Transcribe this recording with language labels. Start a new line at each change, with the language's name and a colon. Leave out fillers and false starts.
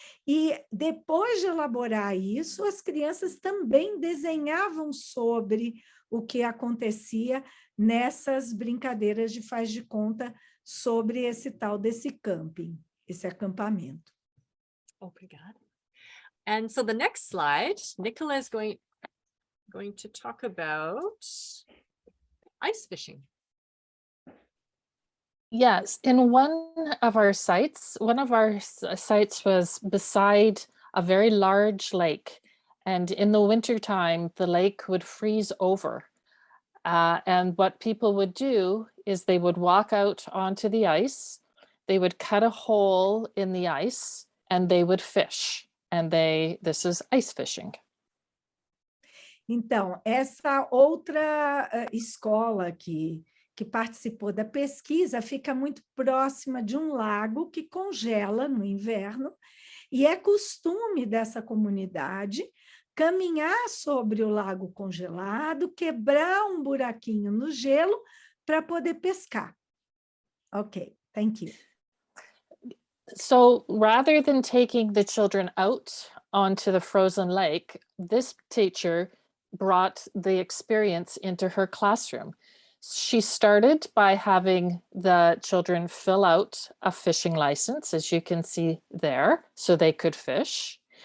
Portuguese: E depois de elaborar isso, as crianças também desenhavam sobre o que acontecia nessas brincadeiras de faz de conta sobre esse tal desse camping, esse acampamento. Obrigada.
English: And so the next slide, Nicola is going to talk about ice fishing. Yes, in one of our sites was beside a very large lake. And in the wintertime, the lake would freeze over. And what people would do is they would walk out onto the ice, they would cut a hole in the ice, and they would fish. And this is ice fishing.
Portuguese: Então, essa outra escola que que participou da pesquisa, fica muito próxima de um lago que congela no inverno, e é costume dessa comunidade caminhar sobre o lago congelado, quebrar um buraquinho no gelo para poder pescar.
English: Ok, thank you. So rather than taking the children out onto the frozen lake, this teacher brought the experience into her classroom. She started by having the children fill out a fishing license, as you can see there, so they could fish.